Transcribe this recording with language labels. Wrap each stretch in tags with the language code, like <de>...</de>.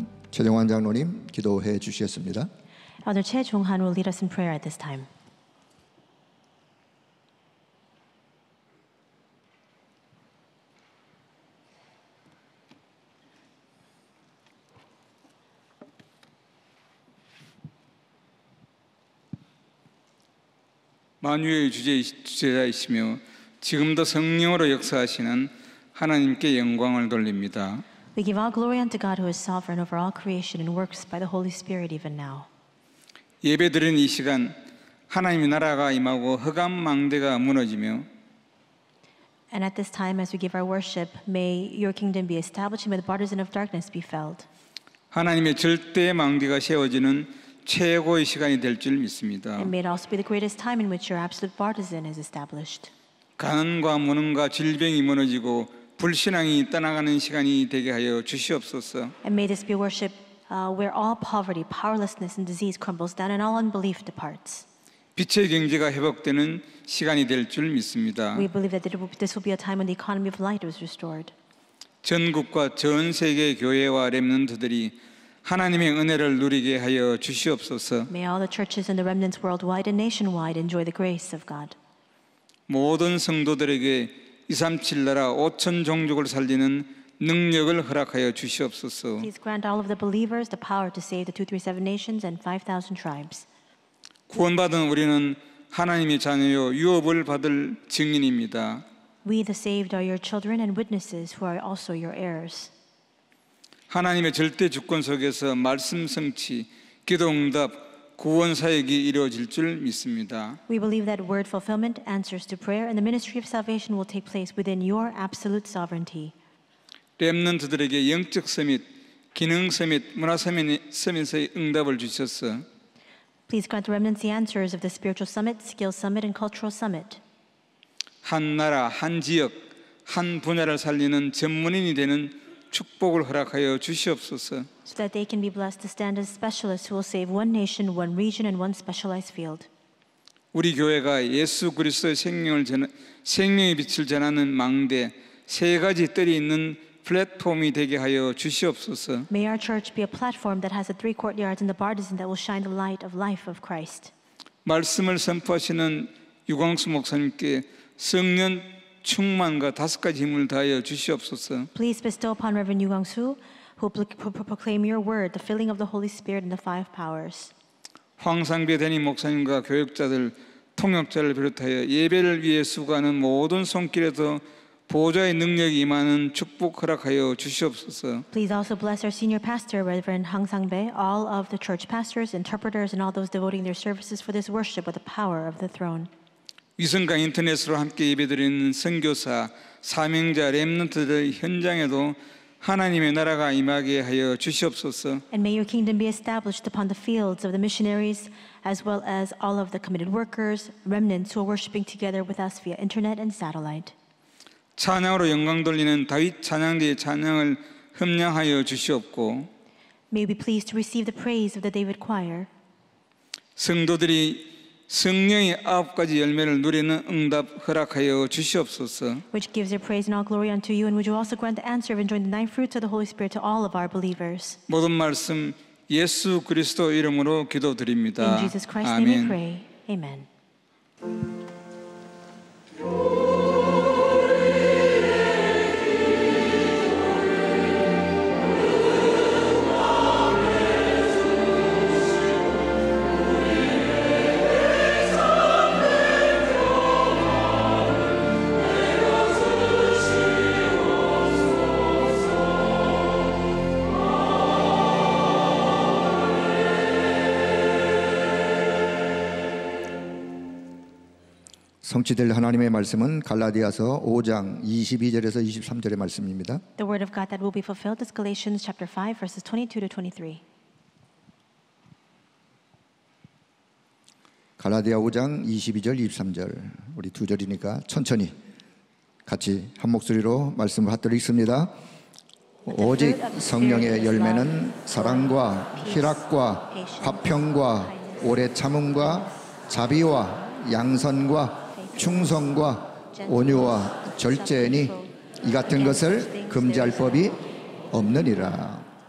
<ko>최정환 장로님 기도해 주시겠습니다.</ko> <en>Elder Che Jong-han will lead us in prayer at this time.</en> <ko>만유의 주제자이시며 지금도 성령으로 역사하시는 하나님께 영광을 돌립니다.</ko> <en>We give all glory unto God who is sovereign over all creation and works by the Holy Spirit even now.</en> <ko>예배드리는 이 시간 하나님의 나라가 임하고 흑암 망대가 무너지며</ko> <en>And at this time as we give our worship, may your kingdom be established and may the partisan of darkness be felled.</en> <ko>하나님의 절대 망대가 세워지는 최고의 시간이 될 줄 믿습니다.</ko> <en>And may it also be the greatest time in which your absolute partisan is established.</en> <ko>가난과 무능과 질병이 무너지고 불신앙이 떠나가는 시간이 되게 하여 주시옵소서.</ko> <en>And may this be a worship where all poverty, powerlessness, and disease crumbles down and all unbelief departs.</en> <ko>빛의 경제가 회복되는 시간이 될 줄 믿습니다.</ko> <en>We believe that this will be a time when the economy of light is restored.</en> <ko>전국과 전 세계 교회와 렘넌트들이 하나님의 은혜를 누리게 하여 주시옵소서.</ko> <en>May all the churches and the remnants worldwide and nationwide enjoy the grace of God.</en> <ko>모든 성도들에게 237 나라 5천 종족을 살리는 능력을 허락하여 주시옵소서.</ko> <en>Please grant all of the believers the power to save the 237 nations and 5,000 tribes.</en> <ko>구원받은 우리는 하나님의 자녀요 유업을 받을 증인입니다.</ko> <en>We, the saved, are your children and witnesses who are also your heirs.</en> <ko>하나님의 절대 주권 속에서 말씀 성취, 기도 응답, 구원 사역이 이루어질 줄 믿습니다.</ko> <en>We believe that word fulfillment, answers to prayer, and the ministry of salvation will take place within your absolute sovereignty.</en> <ko>렘넌트들에게 영적 서밋, 기능 서밋, 문화 서밋의 응답을 주셔서</ko> <en>Please grant the remnants the answers of the spiritual summit, skills summit, and cultural summit.</en> <ko>한 나라, 한 지역, 한 분야를 살리는 전문인이 되는 축복을 허락하여 주시옵소서.</ko> <en>So that they can be blessed to stand as specialists who will save one nation, one region, and one specialized field.</en> <ko>우리 교회가 예수 그리스도의 생명의 빛을 전하는 망대, 세 가지 뜰이 있는 플랫폼이 되게 하여 주시옵소서.</ko> <en>May our church be a platform that has the three courtyards and the partisan that will shine the light of life of Christ.</en> <ko>말씀을 선포하시는 유광수 목사님께 성령 충만과 다섯 가지 힘을 다하여 주시옵소서.</ko> <en>Please bestow upon Reverend Yu Gang-soo, who proclaim your word, the filling of the Holy Spirit and the five powers.</en> <ko>황상배 대님 목사님과 교역자들, 통역자를 비롯하여 예배를 위해 수고하는 모든 손길에서 보좌의 능력이 임하는 축복 허락하여 주시옵소서.</ko> <en>Please also bless our senior pastor, Reverend Hang Sang-bae, all of the church pastors, interpreters, and all those devoting their services for this worship with the power of the throne.</en> <ko>위성과 인터넷으로 함께 예배드리는 선교사, 사명자, 렘넌트들의 현장에도 하나님의 나라가 임하게 하여 주시옵소서.</ko> <en>And may your kingdom be established upon the fields of the missionaries, as well as all of the committed workers, remnants who are worshiping together with us via internet and satellite.</en> <ko>찬양으로 영광 돌리는 다윗 찬양대의 찬양을 흠량하여 주시옵고</ko> <en>May we be pleased to receive the praise of the David choir.</en> <ko>성도들이 성령의 9가지 열매를 누리는 응답 허락하여 주시옵소서.</ko> <en>Which gives your praise and all glory unto you, and would you also grant the answer of enjoying the nine fruits of the Holy Spirit to all of our believers.</en> <ko>모든 말씀 예수 그리스도 이름으로 기도드립니다.</ko> <en>In Jesus Christ's name we</en> <ko>아멘.</ko> <en>pray. Amen.</en> <ko>성취될 하나님의 말씀은 갈라디아서 5장 22절에서 23절의 말씀입니다.</ko> <en>The word of God that will be fulfilled is Galatians chapter 5 verses 22 to 23.</en> <ko>갈라디아 5장 22절 23절 우리 두 절이니까 천천히 같이 한 목소리로 말씀을 받들어 읽습니다. 오직 성령의 열매는 사랑과 희락과 화평과 오래 참음과 자비와 양선과 충성과 온유와 절제니 이 같은 것을 금지할 법이 없느니라.</ko>